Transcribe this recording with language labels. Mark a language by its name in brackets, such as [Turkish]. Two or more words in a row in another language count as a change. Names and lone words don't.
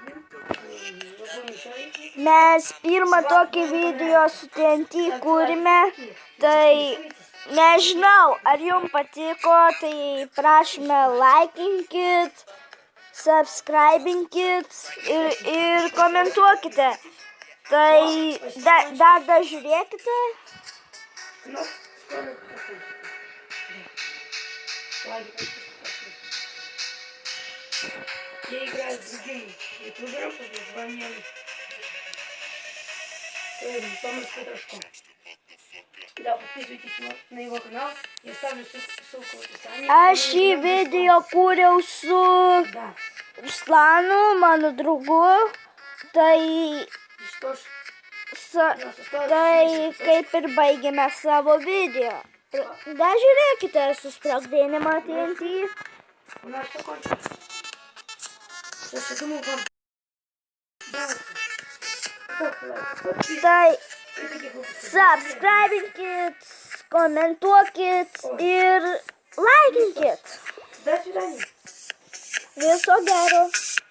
[Lithuanian] Mes pirmą tokį video su TNT kūrime, tai nežinau, ar jums patiko, tai prašome laikinkit, subscribinkit ir komentuokite. Tai dar žiūrėkite. [Russian] Я играю с другим ютубером, позвонили. Томас Петрушко. Да, подписывайтесь на его канал. Я ставлю ссылку в описании. [Lithuanian] Aš šį video kūriau su Ruslanu, mano draugu. Tai kaip ir baigėme savo video. Dar žiūrėkite susprogdinimą TNT. [Russian] У нас все кончилось. Слушай, думаю, вам [Lithuanian] Tai subscribinkit, komentuokit ir laikinkit. [Russian] До свидания. [Lithuanian] Viso gero.